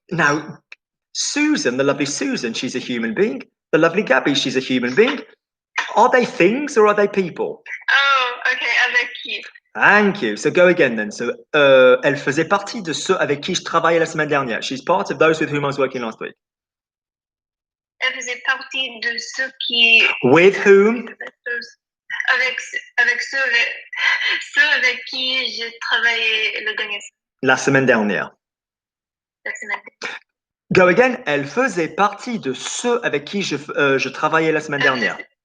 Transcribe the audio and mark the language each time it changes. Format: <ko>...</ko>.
<en>Now, Susan, the lovely Susan, she's a human being. The lovely Gabby, she's a human being. Are they things or are they people?</en> <fr>Oh, okay, avec qui?</fr> <en>Thank you. So go again then.</en> <fr>So, elle faisait partie de ceux avec qui je travaillais la semaine dernière.</fr> <en>She's part of those with whom I was working last week.</en> <fr>Elle faisait partie de ceux qui...</fr> <en>With whom?</en> <fr>Avec ceux avec qui j'ai travaillé le dernier La semaine dernière. la semaine.</fr> <en>Go again.</en> <fr>Elle faisait partie de ceux avec qui je travaillais la semaine dernière.</fr>